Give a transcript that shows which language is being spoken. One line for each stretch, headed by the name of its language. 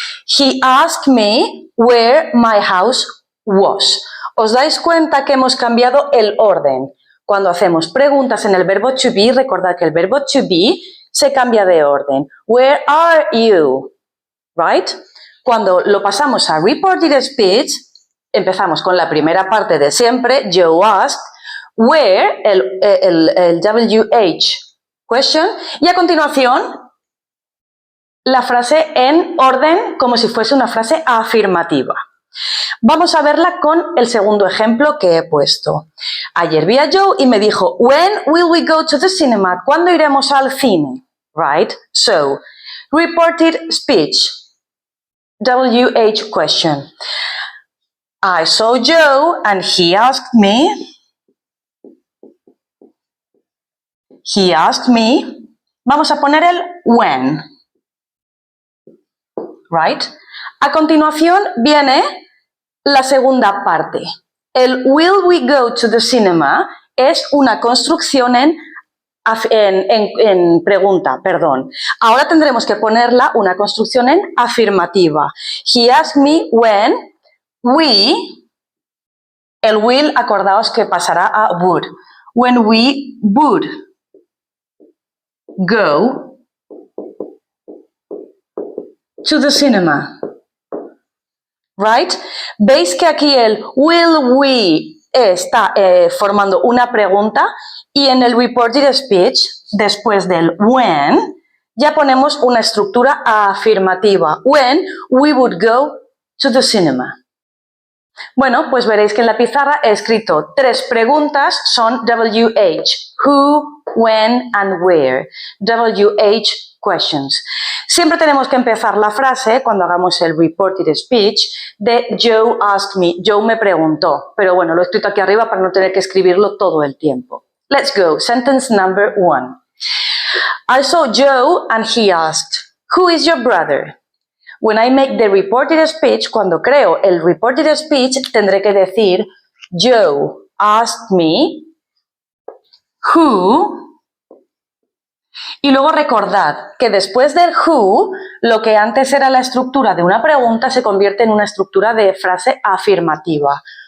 English: He asked me where my house was.
Spanish: ¿Os dais cuenta que hemos cambiado el orden? Cuando hacemos preguntas en el verbo to be, recordad que el verbo to be se cambia de orden.
English: Where are you? Right?
Spanish: Cuando lo pasamos a reported speech, empezamos con la primera parte de siempre,
English: Joe asked, where,
Spanish: el WH question, y a continuación la frase en orden como si fuese una frase afirmativa. Vamos a verla con el segundo ejemplo que he puesto. Ayer vi a Joe y me dijo,
English: when will we go to the cinema?
Spanish: ¿Cuándo iremos al cine? Right?
English: So, reported speech, WH question. I saw Joe and he asked me,
Spanish: vamos a poner el
English: when, right?
Spanish: A continuación viene la segunda parte. El
English: will we go to the cinema
Spanish: es una construcción en pregunta, perdón. Ahora tendremos que ponerla una construcción en afirmativa.
English: He asked me when we, el will,
Spanish: acordaos que pasará a
English: would. When we would go to the cinema. Right?
Spanish: ¿Veis que aquí el
English: will we
Spanish: está formando una pregunta y en el reported speech, después del when, ya ponemos una estructura afirmativa.
English: When we would go to the cinema.
Spanish: Bueno, pues veréis que en la pizarra he escrito 3 preguntas, son WH, who, when and where. WH questions. Siempre tenemos que empezar la frase, cuando hagamos el reported speech, de
English: Joe asked me,
Spanish: Joe me preguntó. Pero bueno, lo he escrito aquí arriba para no tener que escribirlo todo el tiempo.
English: Let's go. Sentence number 1. I saw Joe and he asked, who is your brother? When I make the reported speech,
Spanish: cuando creo el reported speech, tendré que decir
English: Joe asked me who,
Spanish: y luego recordad que después del who, lo que antes era la estructura de una pregunta se convierte en una estructura de frase afirmativa.